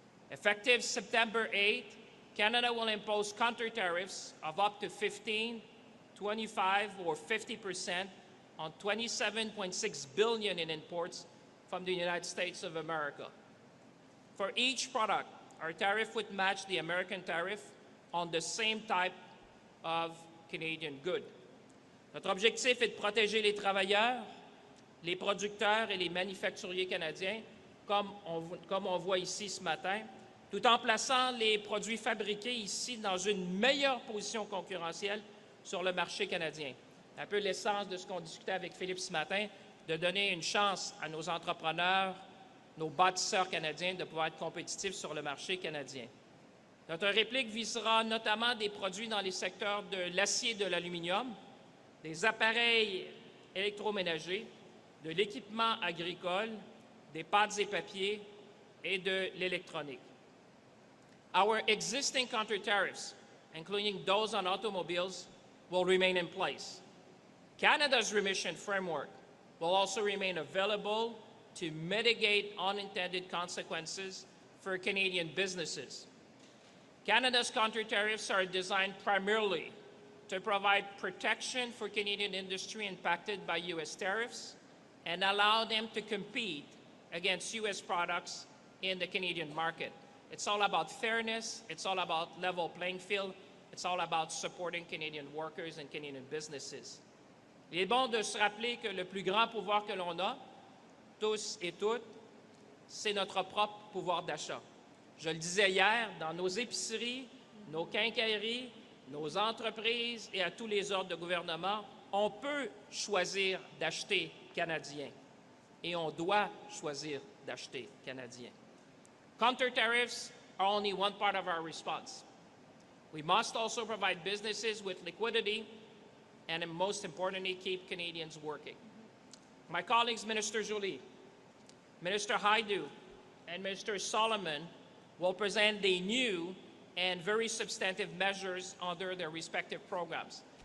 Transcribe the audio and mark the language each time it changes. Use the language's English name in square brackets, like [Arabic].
[English] Effective September 8th, Canada will impose counter tariffs of up to 15, 25, or 50% on $27.6 billion in imports from the United States of America. For each product, our tariff would match the American tariff on the same type of Canadian good. [French] Notre objectif est de protéger les travailleurs, les producteurs et les manufacturiers canadiens, comme on voit ici ce matin, tout en plaçant les produits fabriqués ici dans une meilleure position concurrentielle sur le marché canadien. Un peu l'essence de ce qu'on discutait avec Philippe ce matin, de donner une chance à nos entrepreneurs, nos bâtisseurs canadiens de pouvoir être compétitifs sur le marché canadien. Notre réplique visera notamment des produits dans les secteurs de l'acier et de l'aluminium, des appareils électroménager, de l'équipement agricole, des pâtes et papiers et de l'électronique. [English] Our existing counter tariffs, including those on automobiles, will remain in place. Canada's remission framework will also remain available to mitigate unintended consequences for Canadian businesses. Canada's counter tariffs are designed primarily to provide protection for Canadian industry impacted by U.S. tariffs and allow them to compete against U.S. products in the Canadian market. It's all about fairness, it's all about level playing field, it's all about supporting Canadian workers and Canadian businesses. [French] Il est bon de se rappeler que le plus grand pouvoir que l'on a, tous et toutes, c'est notre propre pouvoir d'achat. Je le disais hier, dans nos épiceries, nos quincailleries, nos entreprises et à tous les ordres de gouvernement, on peut choisir d'acheter canadien et on doit choisir d'acheter canadien. [English] Counter tariffs are only one part of our response. We must also provide businesses with liquidity and, most importantly, keep Canadians working. My colleagues, Minister Joly, Minister Haidu, and Minister Solomon will present the new and very substantive measures under their respective programs.